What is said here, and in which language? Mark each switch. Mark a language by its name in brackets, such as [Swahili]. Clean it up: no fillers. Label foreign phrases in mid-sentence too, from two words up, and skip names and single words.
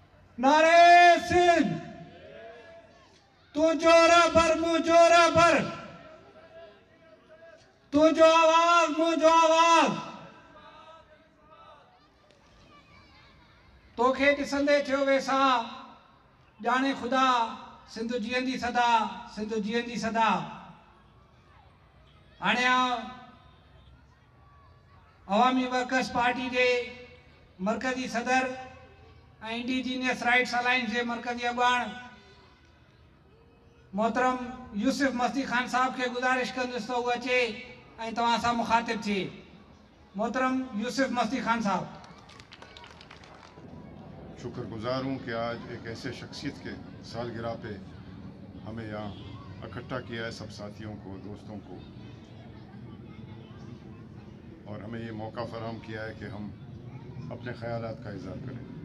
[Sindhi] नारे सिंध, तू जोरा भर मुँह जोरा भर, तू जो आवाज मुँह जो आवाज, तोखे ॾिसंदे थियो वेसा जाने खुदा सिंधु जीअंदी सदा, सिंधु जीअंदी सदा। हाणे अवामी वर्कर्स पार्टी के मरकज़ी सदर ऐं इंडिजीनियस राइट्स अलायंस के मरकज़ी अॻवान मोहतरम यूसुफ मस्ती खान साहब के गुजारिश कंदुसि तो वो अचे ऐं तव्हां सां मुखातिब थिए। मोहतरम यूसुफ मस्ती खान साहब। [Urdu] شکرگزار ہوں کہ آج ایک ایسے شخصیت کے سالگرہ پے ہمیں یہاں اکٹھا کیا ہے، سب ساتھیوں کو، دوستوں کو، اور ہمیں یہ موقع فراہم کیا ہے کہ ہم اپنے خیالات کا اظہار کریں.